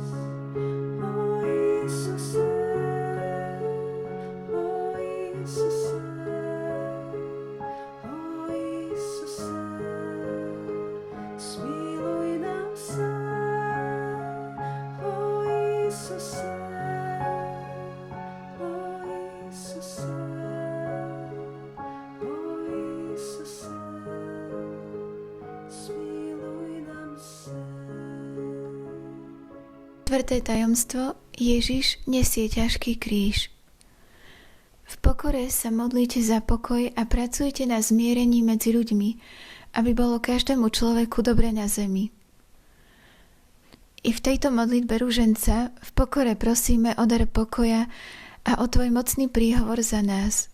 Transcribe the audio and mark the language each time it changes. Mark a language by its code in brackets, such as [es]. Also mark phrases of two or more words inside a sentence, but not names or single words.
[hr] O Isuse, o Isuse, o Isuse, smiluj nam se. O Isuse, o Isuse, o Isuse, smiluj nam se. [sk] Štvrté tajomstvo. Ježiš nesie ťažký kríž. V pokore sa modlite za pokoj a pracujte na zmierení medzi ľuďmi, aby bolo každému človeku dobre na zemi. I v tejto modlitbe ruženca v pokore prosíme o dar pokoja a o tvoj mocný príhovor za nás.